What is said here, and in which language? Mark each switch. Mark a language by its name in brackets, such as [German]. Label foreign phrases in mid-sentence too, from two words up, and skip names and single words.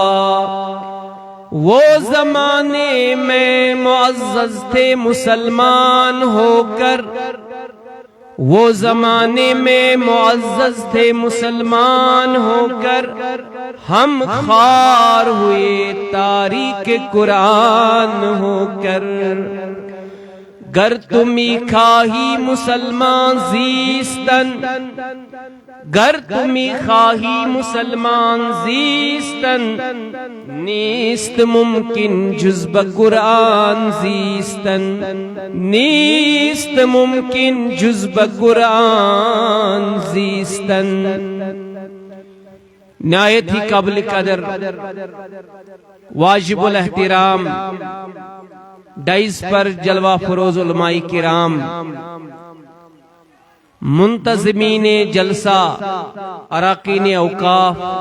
[Urdu] وہ زمانے میں معزز تھے مسلمان ہو کر، وہ زمانے میں معزز تھے مسلمان ہو کر، ہم خوار ہوئے تاریخ قرآن ہو کر. [Persian] گر تمی خواہی مسلمان زیستن، گر تمی خواہی مسلمان زیستن، نیست ممکن جز بقرآن زیستن، نیست ممکن جز بقرآن زیستن. [Urdu] نہایت ہی قابل قدر واجب الاحترام ڈائز پر جلوہ فروز علماء کرام، منتظمین جلسہ، اراکین اوقاف،